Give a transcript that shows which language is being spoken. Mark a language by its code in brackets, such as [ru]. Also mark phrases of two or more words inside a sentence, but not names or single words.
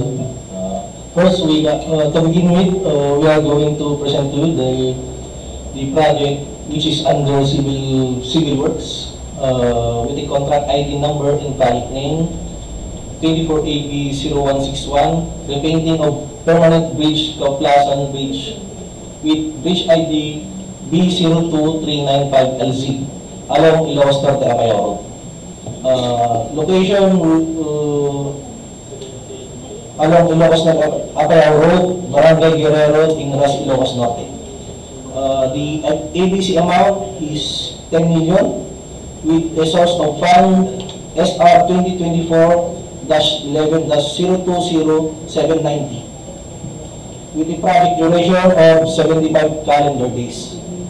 [en] First, to begin with, we are going to present to you the project which is under civil works with the contract ID number and project name 24AB0161, repainting of permanent bridge Kauplasan Bridge with bridge ID B02395LZ along Ilocos Norte, Apayao Road. Location along Ilocos Norte, Apayao Road, Barangay Guerrero, Tingras, Ilocos Norte. The ABC amount is 10 million with a source of fund SR 2024-11-020790 with a project duration of 75 calendar days.